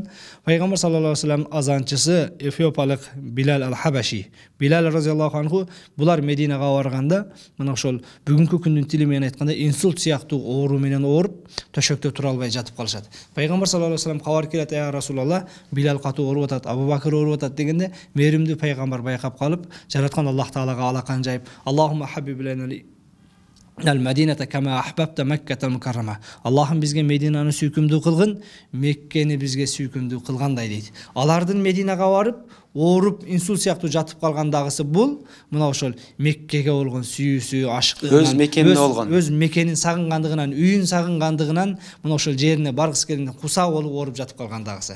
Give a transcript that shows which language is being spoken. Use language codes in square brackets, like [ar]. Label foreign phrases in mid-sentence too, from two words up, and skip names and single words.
[ky] Пайгамбар [ar] صلى الله عليه وسلم [ky] азанчысы Эфиопиялык Билал ал-Хабаши, Билал [ar] رضي الله عنه, [ky] булар Мединага барганда мына ошол бүгүнкү күндүн тили менен айтканда инсульт сыяктуу оору менен ооруп, төшөктө тура албай жатып калышат. Пайгамбар [ar] صلى الله عليه وسلم [ky] кабар келет: [ar] "يا رسول الله, [ky] Билал катуу ооруп атат, Абу Бакыр ооруп атат" дегенде, мээримдүү пайгамбар байкап калып, жараткан Аллах Таалага алакан жайып: [ar] "اللهم حبب لنا المدينة كما أحببت مكة المكرمة." [ky] Аллахым бизге Мединаны сүйкүмдүү кылгын, Меккени бизге сүйкүмдүү кылгандай дейт. Алардын Мединага барып, ооруп, инсульт сыяктуу жатып калгандагысы бул мына ошол Меккеге болгон сүйүүсү, ашыктыгынан, өз мекенинде болгон, өз мекенин сагынгандыгынан, үйүн сагынгандыгынан мына ошол жерине баргысы келгенде кусак болуп ооруп жатып калгандагысы.